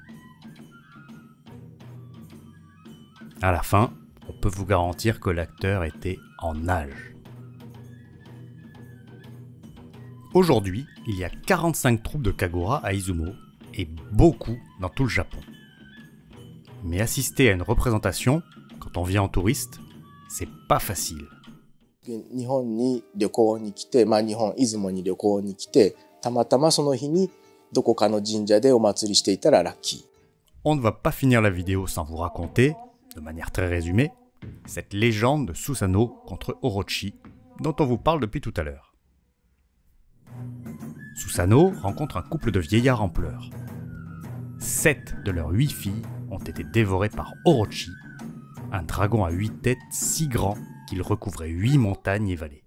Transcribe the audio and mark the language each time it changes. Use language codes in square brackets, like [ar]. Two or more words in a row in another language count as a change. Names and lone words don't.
[fr] À la fin, on peut vous garantir que l'acteur était en âge. Aujourd'hui, il y a 45 troupes de Kagura à Izumo, et beaucoup dans tout le Japon. Mais assister à une représentation, quand on vient en touriste, c'est pas facile. [ja] 日本に旅行に来て、日本出雲に旅行に来て、たまたまその日にどこかの神社でお祭りしていたらラッキー。 [fr] On ne va pas finir la vidéo sans vous raconter, de manière très résumée, cette légende de Susanoo contre Orochi, dont on vous parle depuis tout à l'heure. Susanoo rencontre un couple de vieillards en pleurs. 7 de leurs 8 filles ont été dévorées par Orochi, un dragon à 8 têtes si grand qu'il recouvrait 8 montagnes et vallées.